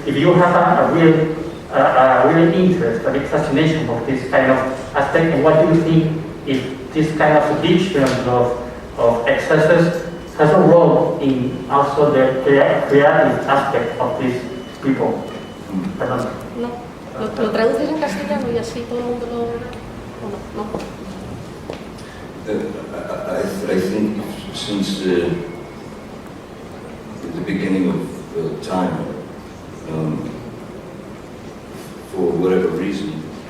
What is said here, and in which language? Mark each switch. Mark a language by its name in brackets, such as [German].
[English] If you have a real interest, a big fascination of this kind of aspect, and what do you think if this kind of addiction of excesses has a role in also the creative aspect of these people? [Spanish] Perdón. No. ¿Lo traduces en castellano y así todo el mundo lo... No. [English] I think since the beginning of time, for whatever reason,